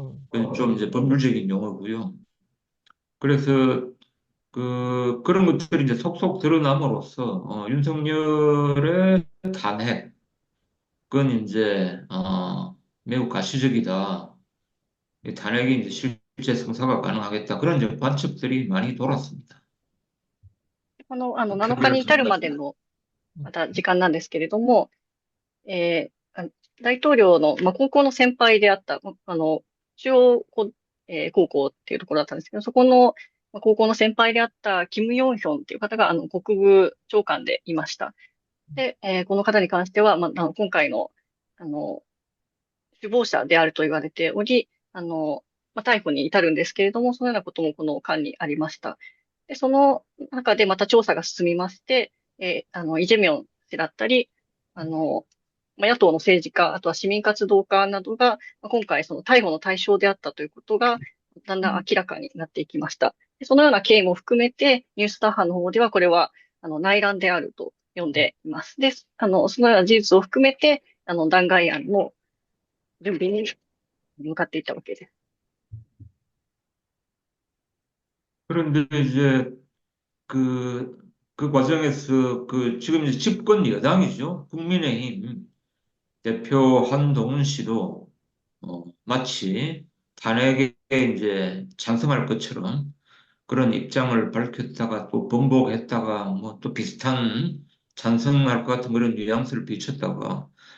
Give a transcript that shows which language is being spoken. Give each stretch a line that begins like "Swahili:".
Korean: 그건 좀 이제 법률적인 용어고요. 그래서 그런 것들이 이제 속속 드러남으로써 윤석열의 탄핵, 그건 이제 매우 가시적이다. 이 탄핵이 이제 실제 성사가 가능하겠다. 그런 이제 관측들이 많이 돌았습니다.
Japanese: 7日
Korean: 표결을
Japanese: に至るま
Korean: 통해서.
Japanese: での、また時間なんですけれども、大統領の、高校の先輩であった、中央高、高校っていうところだったんですけど、そこの、高校の先輩であったキム・ヨンヒョンっていう方が、国務長官でいました。で、この方に関しては、今回の、あの、首謀者であると言われており、逮捕に至るんですけれども、そのようなこともこの間にありました。で、その中でまた調査が進みまして、イ・ジェミョン氏だったり、野党の政治家、あとは市民活動家などが、今回その逮捕の対象であったということが、だんだん明らかになっていきました。でそのような経緯も含めて、ニュースタッハの方ではこれは、内乱であると呼んでいます。で、そのような事実を含めて、弾劾案の準備に向かっていったわけです。
Korean: 그런데 이제 그, 그 과정에서 지금 이제 집권 여당이죠. 국민의힘 대표 한동훈 씨도 마치 탄핵에 이제 찬성할 것처럼 그런 입장을 밝혔다가 또 번복했다가 뭐 또 비슷한 찬성할 것 같은 그런 뉘앙스를 비쳤다가